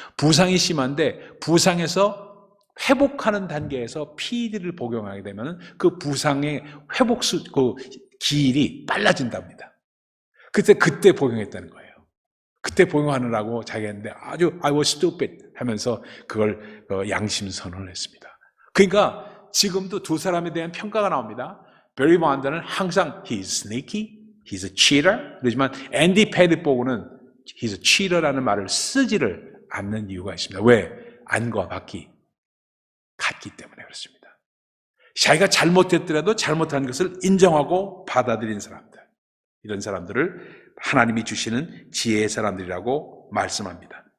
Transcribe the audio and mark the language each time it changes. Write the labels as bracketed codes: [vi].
[ko] 부상이 심한데 부상에서 회복하는 단계에서 PED를 복용하게 되면 그 부상의 그 기일이 빨라진답니다. 그때 복용했다는 거예요. 그때 복용하느라고 자기가 했는데 아주 [en] I was stupid [ko] 하면서 그걸 양심 선언을 했습니다. 그러니까 지금도 두 사람에 대한 평가가 나옵니다. 베리 본드는 항상 [en] he's sneaky, he's a cheater. [ko] 그러지만 앤디 패릿 보고는 [en] he's a cheater [ko] 라는 말을 쓰지를 않는 이유가 있습니다. 왜? 안과 밖이 같기 때문에 그렇습니다. 자기가 잘못했더라도 잘못한 것을 인정하고 받아들인 사람들. 이런 사람들을 하나님이 주시는 지혜의 사람들이라고 말씀합니다.